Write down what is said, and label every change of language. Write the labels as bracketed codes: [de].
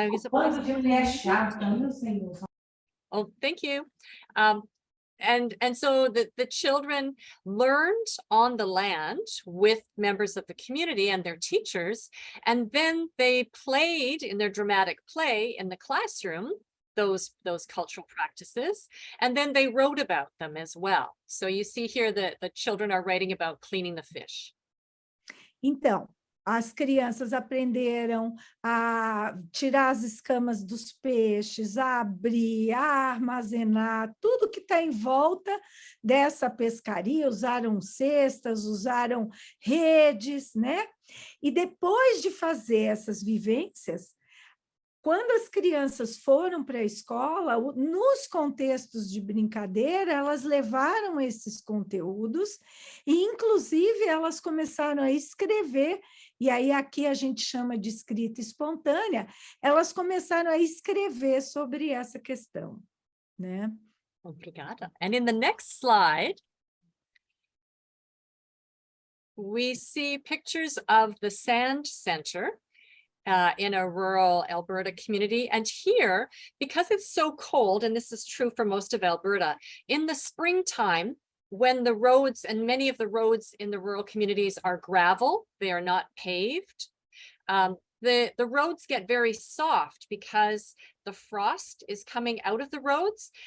[pt] Quanto de mulher chata, meu Senhor. [en] Oh, thank you. And so the children learned on the land with members of the community and their teachers, and then they played in their dramatic play in the classroom, those cultural practices, and then they wrote about them as well. So you see here that the children are writing about cleaning the fish. [pt] Então, as crianças aprenderam a tirar as escamas dos peixes, a abrir, a armazenar, tudo que está em volta dessa pescaria, usaram cestas, usaram redes, né? E depois de fazer essas vivências, quando as crianças foram para a escola, nos contextos de brincadeira, elas levaram esses conteúdos e, inclusive, elas começaram a escrever, e aí aqui a gente chama de escrita espontânea, elas começaram a escrever sobre essa questão, né? Obrigada. [en] And in the next slide, we see pictures of the Sand Center. In a rural Alberta community. And here, because it's so cold, and this is true for most of Alberta, in the springtime, when the roads, and many of the roads in the rural communities are gravel, they are not paved, the roads get very soft because the frost is coming out of the roads.